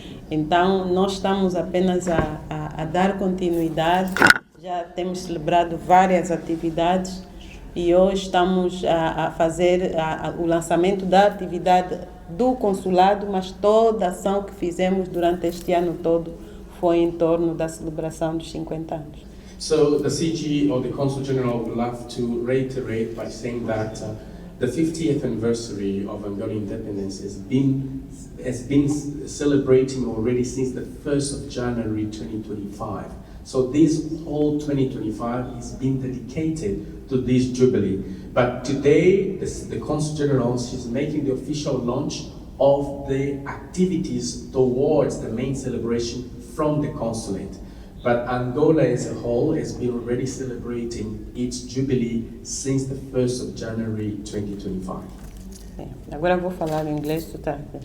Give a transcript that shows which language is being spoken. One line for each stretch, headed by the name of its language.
Portuguese: Então, nós estamos apenas a dar continuidade, já temos celebrado várias atividades e hoje estamos a fazer o lançamento da atividade do consulado, mas toda a ação que fizemos durante este ano todo foi em torno da celebração dos 50 anos.
English: So, the CG or the Consul General would love to reiterate by saying that the 50th anniversary of Angolan independence has been celebrating already since the 1st of January 2025. So this whole 2025 is being dedicated to this jubilee. But today, the Consul General is making the official launch of the activities towards the main celebration from the consulate. But Angola as a whole has been already celebrating its jubilee since the 1st of January 2025.
Portuguese: Agora eu vou falar em inglês, tu tá?